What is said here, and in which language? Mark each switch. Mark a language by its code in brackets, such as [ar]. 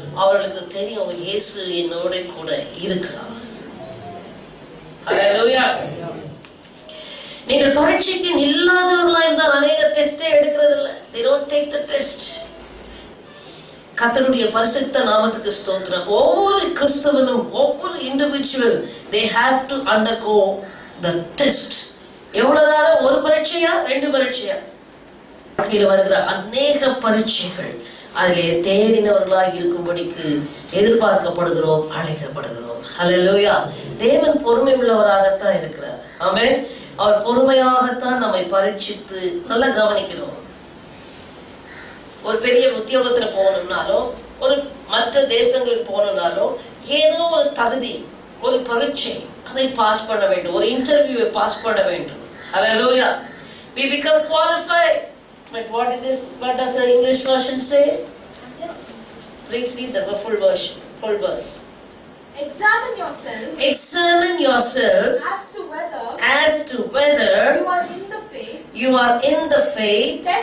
[ta] அவர்களுக்கு தெரியும் இயேசு என்னோட கூட இருக்கிறார். ஹல்லேலூயா. நீங்கள் பரீட்சைக்கு நில்லாதவர்களாக இருந்தால் அநேக டெஸ்டே எடுக்கிறது இல்லை. [en] They don't take the test. [ta] கர்த்தருடைய பரிசுத்த நாமத்துக்கு ஸ்தோத்திரம். ஒவ்வொரு கிறிஸ்தவனும், ஒவ்வொரு [en] Individual, they have to undergo the test. [ta] எவ்வளவு நேரம்? ஒரு பரீட்சையா, 2 பரீட்சையா? வாழ்க்கையில் வருகிற அநேக பரீட்சைகள் அதிலே தேறினவர்களாக இருக்கும்படிக்கு எதிர்பார்க்கப்படுகிறோம், அழைக்கப்படுகிறோம். ஹல்லேலூயா. தேவன் பொறுமை உள்ளவராகத்தான் இருக்கிறார். ஆமென். அவர் பொறுமையாகத்தான் நம்மை பரீட்சித்து நல்லா கவனிக்கிறோம். ஒரு பெரிய உத்தியோகத்துல போகணும்னாலோ, ஒரு மற்ற தேசங்களுக்கு போகணும்னாலோ, ஏதோ ஒரு தகுதி, ஒரு பரீட்சை, அதை பாஸ் பண்ண வேண்டும், ஒரு இன்டர்வியூவை பாஸ் பண்ண வேண்டும். [en] Hallelujah. We become qualified. But what does the English version say? Please read the full version, full verse. Examine yourselves as to whether you are in the faith.